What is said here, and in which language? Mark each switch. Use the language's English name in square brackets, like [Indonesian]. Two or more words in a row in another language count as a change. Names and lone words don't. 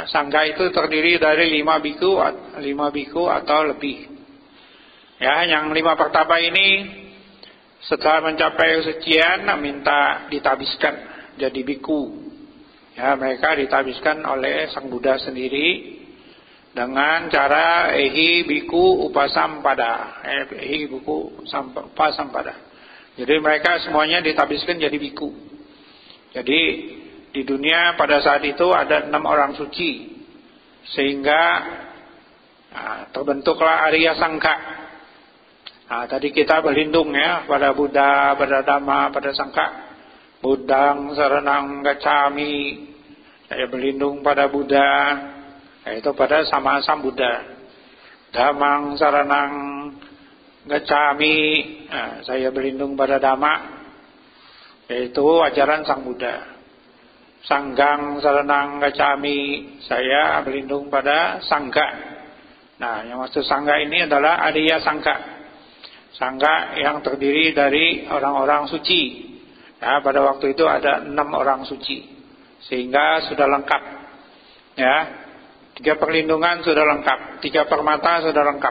[Indonesian] Sangka itu terdiri dari 5 biku atau lebih. Ya, yang 5 pertapa ini setelah mencapai kesucian minta ditabiskan jadi biku. Ya, mereka ditabiskan oleh Sang Buddha sendiri dengan cara [Pali] ehi biku upasampada. Ehi biku upasampada. [Indonesian] Jadi mereka semuanya ditabiskan jadi biku. Jadi di dunia pada saat itu ada 6 orang suci, sehingga terbentuklah Arya Sangka. Tadi kita berlindung, ya, pada Buddha, pada Dhamma, pada Sangka. [Pali] Buddhang saranang gacchami, [Indonesian] saya berlindung pada Buddha, yaitu pada sama Sang Buddha. [Pali] Dhammang saranang gacchami, [Indonesian] saya berlindung pada Dhamma, yaitu ajaran Sang Buddha. [Pali] Sanggang saranang gacchami, [Indonesian] saya berlindung pada Sangga. Nah, yang maksud Sangga ini adalah Arya Sangka. Sangga yang terdiri dari orang-orang suci. Ya, pada waktu itu ada 6 orang suci, sehingga sudah lengkap. Ya, 3 perlindungan sudah lengkap, 3 permata sudah lengkap.